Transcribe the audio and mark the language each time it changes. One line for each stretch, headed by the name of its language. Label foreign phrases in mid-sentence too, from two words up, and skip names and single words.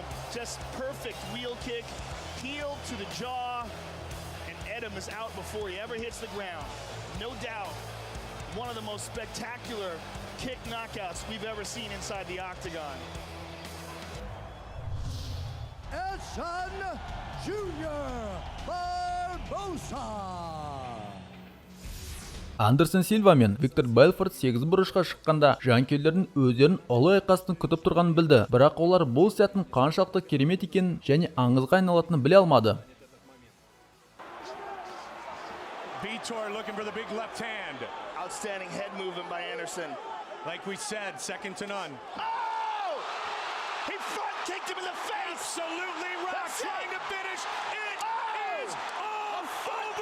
English: Just perfect wheel kick, heel to the jaw, and Adam is out before he ever hits the ground. No doubt, one of the most spectacular kick knockouts we've ever seen inside the octagon. Edson Jr. Barbosa.
Kazakh: Андерсон Силва мен Виктор Белфорд 8 бұрышқа шыққанда жанкүйерлердің өздерін ұлы айқастың күтіп тұрғанын білді, бірақ олар бұл сәттің қаншалықты керемет екенін және аңызға айналатынын біле алмады.
English: Vitor looking for the big left hand. Outstanding head movement by Anderson. Like we said, second to none. Oh! He front kicked him in the face! Absolutely right. Trying to finish. It is all over.